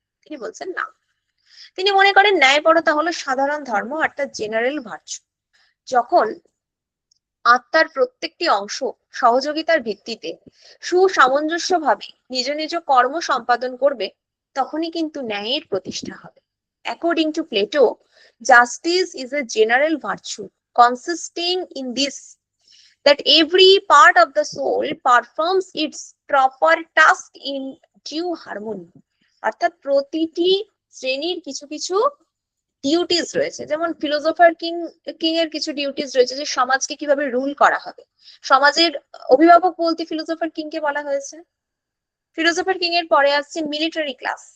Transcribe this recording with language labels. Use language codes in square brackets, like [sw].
[bn] তিনি বলছেন না, তিনি মনে করেন ন্যায়পরতা হলো সাধারণ ধর্ম, অর্থাৎ জেনারেল ভার্চু। যখন আত্মার প্রত্যেকটি অংশ সহযোগিতার ভিত্তিতে সুসামঞ্জস্যভাবে নিজ নিজ কর্ম সম্পাদন করবে, তখনই কিন্তু ন্যায়ের প্রতিষ্ঠা হবে। [en] According to Plato, justice is a general virtue consisting in this, that every part of the soul performs its proper task in due harmony. [bn] অর্থাৎ প্রতিটি শ্রেণীর কিছু কিছু ডিউটিস রয়েছে। যেমন ফিলোসফার কিং এর কিছু ডিউটিস রয়েছে যে সমাজকে কিভাবে রুল করা হবে। সমাজের অভিভাবক বলতে ফিলোসফার কিং কে বলা হয়েছে। ফিলোসফার কিং এর পরে আসছে মিলিটারি ক্লাস।